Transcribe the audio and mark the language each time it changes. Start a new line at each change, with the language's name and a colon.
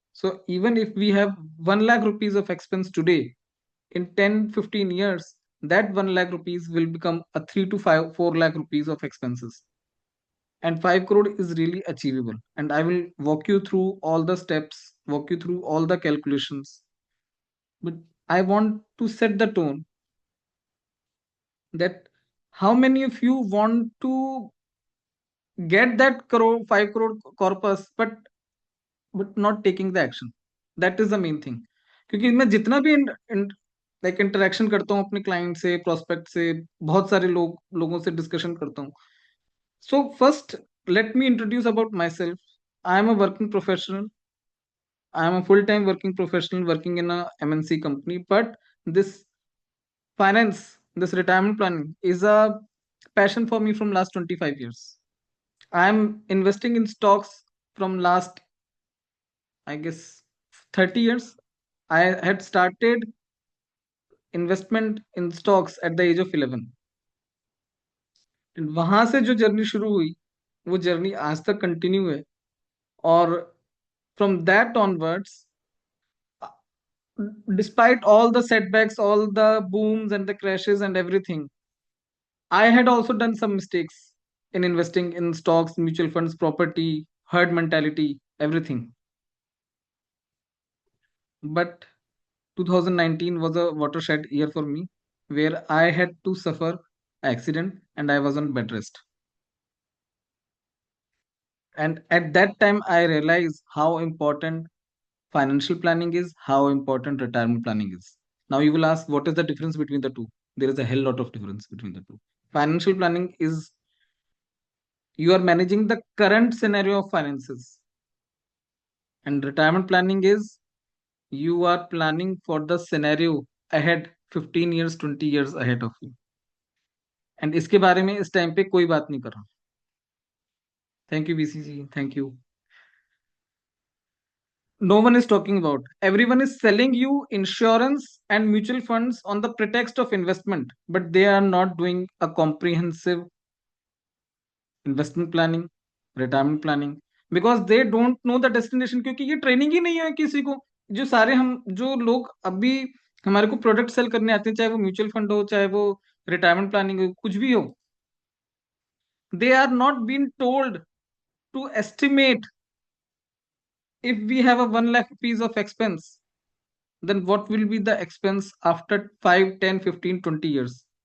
English: So even if we have 1 lakh rupees of expense today, in 10-15 years that 1 lakh rupees will become a 3 to 5 4 lakh rupees of expenses, and 5 crore is really achievable, and I will walk you through all the steps, walk you through all the calculations. But I want to set the tone that how many of you want to get that 5 crore corpus, but not taking the action. That is the main thing.
Hindi: क्योंकि मैं जितना भी like interaction करता हूँ अपने client से, prospect से, बहुत सारे लोगों से डिस्कशन करता हूँ.
English: So first, let me introduce about myself. I am a working professional. I am a full-time working professional working in a MNC company. But this finance, this retirement planning is a passion for me from last 25 years. I am investing in stocks from last, I guess, 30 years. I had started investment in stocks at the age of 11.
Hindi: वहां से जो journey शुरू हुई, वो journey आज तक continue है.
English: और from that onwards, despite all the setbacks, all the booms and the crashes and everything, I had also done some mistakes in investing in stocks, mutual funds, property, herd mentality, everything. But 2019 was a watershed year for me, where I had to suffer accident and I was on bed rest. And at that time, I realized how important financial planning is, how important retirement planning is. Now you will ask, what is the difference between the two? There is a hell lot of difference between the two. Financial planning is you are managing the current scenario of finances, and retirement planning is you are planning for the scenario ahead, 15 years 20 years ahead of you.
Hindi: And इसके बारे में इस time पे कोई बात नहीं कर रहा.
English: Thank you BCG, thank you. No one is talking about. Everyone is selling you insurance and mutual funds on the pretext of investment, but they are not doing a comprehensive investment planning, retirement planning, because they don't know the destination.
Hindi: क्योंकि ये training ही नहीं है किसी को. जो सारे हम जो लोग अभी हमारे को प्रोडक्ट सेल करने आते हैं, चाहे वो म्यूचुअल फंड हो, चाहे वो रिटायरमेंट प्लानिंग हो, कुछ भी हो,
English: they are not being told to estimate if we have a 1 lakh piece of expense, then what will be the expense after 5, 10, 15, 20 years.